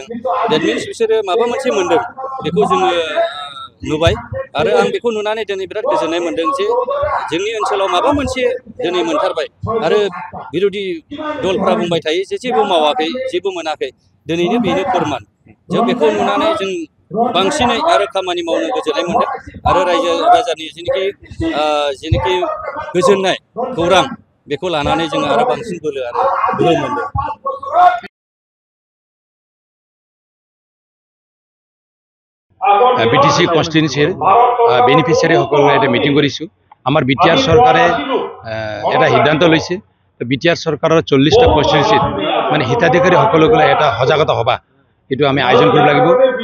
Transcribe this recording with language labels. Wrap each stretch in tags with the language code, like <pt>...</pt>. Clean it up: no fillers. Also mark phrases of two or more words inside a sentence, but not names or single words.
<en>that means</en> <brx>बिसोरो माबा मोनसे मोनदों, बेखौ जोङो नुबाय आरो आं बेखौ नुनानै दिनै बिराद गोजोननाय मोनदों जे जोंनि ओनसोलाव माबा मोनसे दिनै मोनथारबाय आरो बिरोधि दलफ्रा बुंबाय थायो जे जेबो मावाखै, जेबो मोनाखै। दिनैनो बेनो फोरमान। जों बेखौ नुनानै जों बांसिनै आरो खामानि मावनो गोजोननाय मोनदों आरो रायजो राजानि जेनोखि गोजोननाय खौरां, बेखौ लानानै जोङो आरो बांसिन बोलो मोनदों।</brx> <as>বিটিসি</as> <en>constituency beneficiary</en> <as>সকলে এটা মিটিং কৰিছোঁ। আমাৰ বিটিআৰ চৰকাৰে এটা সিদ্ধান্ত লৈছে, বিটিআৰ চৰকাৰৰ 40টা কনস্টিটুয়েন্সিত মানে হিতাধিকাৰী সকলক এটা সজাগতা সভা এইটো আমি আয়োজন কৰিব লাগিব।</as>